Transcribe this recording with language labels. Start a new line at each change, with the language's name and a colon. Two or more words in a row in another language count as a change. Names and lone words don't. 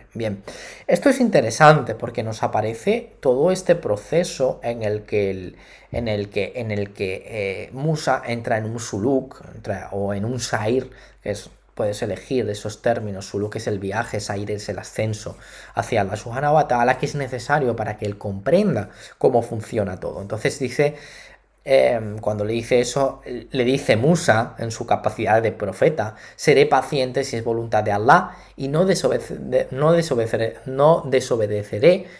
Spanish: Bien, esto es interesante porque nos aparece todo este proceso en el que Musa entra en un suluk o en un sair, que puedes elegir esos términos. Suluk es el viaje, sair es el ascenso hacia Allah
Arabic: سبحانه وتعالى,
Spanish: que es necesario para que él comprenda cómo funciona todo. Entonces dice, cuando le dice eso, le dice Musa, en su capacidad de profeta: seré paciente si es voluntad de Allah y no desobedeceré tus órdenes.